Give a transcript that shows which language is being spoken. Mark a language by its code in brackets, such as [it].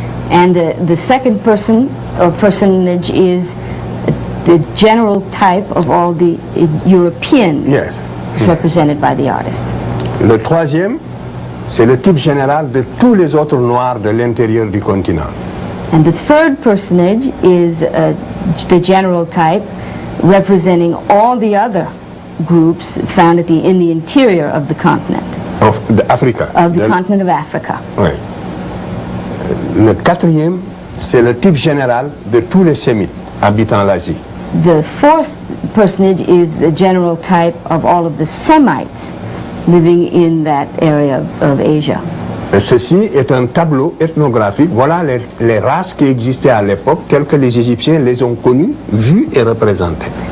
[en] And the second personage is the general type of all the Europeans Yes. represented by the artist. [fr] Le troisième, c'est le type général de tous les autres Noirs de l'intérieur du continent. [en] And the third personage is the general type representing all the other groups found in the interior of the continent. Of Africa. Continent of Africa. [fr] Oui. Le quatrième, c'est le type général de tous les Sémites habitant l'Asie. [en] The fourth personage is the general type of all of the Semites living in that area of Asia. [fr] Et ceci est un tableau ethnographique. Voilà les races qui existaient à l'époque, telles que les Égyptiens les ont connues, vues et représentées.